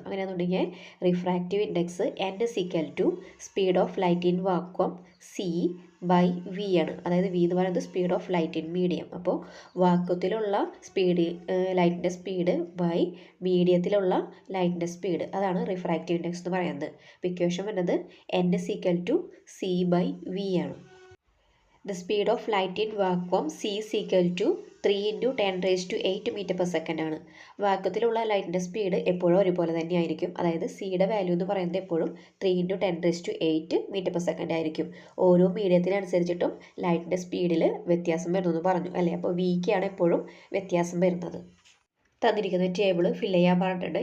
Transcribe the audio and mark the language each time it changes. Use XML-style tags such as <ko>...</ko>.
<ml>അങ്ങനെയാണെന്നുണ്ടെങ്കിൽ</ml> <en>refractive index n is equal to speed of light in vacuum c by v</en> <ml>ആണ്. അതായത് V എന്ന് പറയുന്നത്</ml> <en>Speed of light in medium.</en> <ml>അപ്പോൾ വാക്വത്തിലുള്ള speed ലൈറ്റിൻ്റെ സ്പീഡ് ബൈ മീഡിയത്തിലുള്ള ലൈറ്റിൻ്റെ സ്പീഡ്, അതാണ് റിഫ്രാക്റ്റീവ് ഇൻഡെക്സ് എന്ന് പറയുന്നത്. അപ്പോൾ ഇക്വേഷൻ വരുന്നത്</ml> <en>n is equal to c by v</en> <ml>ആണ്.</ml> <en>The speed of light in vacuum C is equal to 3 × 10⁸ metre per second ആണ്.</en> <ml>വാക്വത്തിലുള്ള ലൈറ്റിൻ്റെ സ്പീഡ് എപ്പോഴും ഒരുപോലെ തന്നെ ആയിരിക്കും. അതായത് സിയുടെ വാല്യൂ എന്ന് പറയുന്നത് എപ്പോഴും 3 × 10⁸ മീറ്റർ പെർ സെക്കൻഡ് ആയിരിക്കും. ഓരോ മീഡിയത്തിനനുസരിച്ചിട്ടും ലൈറ്റിൻ്റെ സ്പീഡിൽ വ്യത്യാസം വരുന്നു പറഞ്ഞു അല്ലേ. അപ്പോൾ വിക്കാണ് എപ്പോഴും വ്യത്യാസം വരുന്നത്. തന്നിരിക്കുന്ന ടേബിൾ ഫില്ല് ചെയ്യാൻ പറഞ്ഞിട്ടുണ്ട്.</ml>